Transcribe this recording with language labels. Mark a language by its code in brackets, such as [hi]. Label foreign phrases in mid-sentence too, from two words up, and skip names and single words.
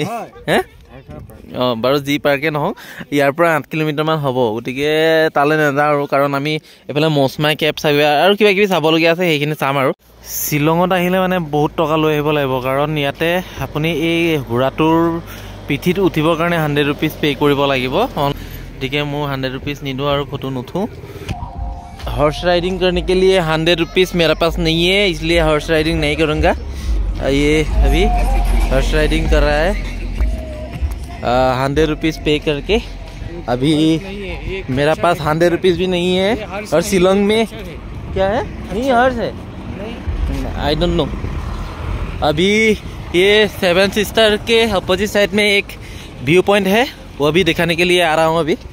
[as] বাৰু যি পাৰ্কে নহওক ইয়াৰ পৰা 8 কিলোমিটাৰমান হ'ব গতিকে তালৈ নাযাওঁ আৰু কাৰণ আমি এইফালে মৌচমাই কেব চাব আৰু কিবা কিবি চাবলগীয়া আছে সেইখিনি চাম আৰু শ্বিলঙত আহিলে মানে বহুত টকা লৈ আহিব লাগিব কাৰণ ইয়াতে আপুনি এই ঘোঁৰাটোৰ পিঠিত উঠিবৰ কাৰণে [hi] 100 रुपीज़ पे [as] কৰিব লাগিব গতিকে মই 100 रुपीज़ নিদো আৰু ফটো নুঠো [en] horse riding [hi] करने के लिए 100 रुपीज़ मेरे पास नहीं है इसलिए [en] horse riding [hi] नहीं करूँगा ये अभी [en] horse riding [hi] कर रहा है 100 रुपीज़ पे करके अभी मेरा पास 100 रुपीज़ भी नहीं है और शिलोंग में क्या है नहीं हॉर्स है [en] I don't know [hi] अभी ये 7 सिस्टर के [en] opposite side [hi] में एक [en] view point [hi] है वो भी दिखाने के लिए आ रहा हूँ अभी